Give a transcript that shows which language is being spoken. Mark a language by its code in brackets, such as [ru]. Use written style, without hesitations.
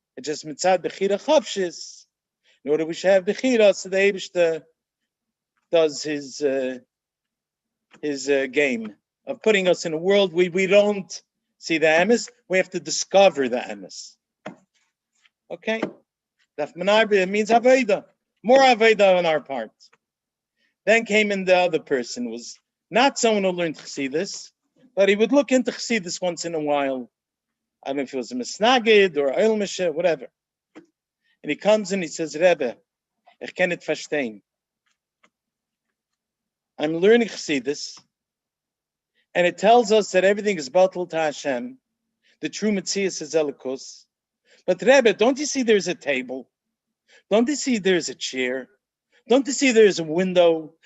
[en] It's just mitzad bechira chavshis. In order we should have bechira, so the Eibishter does his game of putting us in a world we don't see the emes. We have to discover the emes. Okay? Daf Menarbe means Aveda. More Aveda on our part. Then came in the other person, was not someone who learned Chassidus, but he would look into Chassidus once in a while. I don't know if it was a Misnagid or Eil Misha, whatever. And he comes and he says, Rebbe, [yi] ich kann nicht verstehen. [en] I'm learning Chassidus, and it tells us that everything is batal to Hashem. The true Metzias is Elikus. But Rebbe, don't you see there's a table? Don't you see there's a chair? Don't you see there's a window?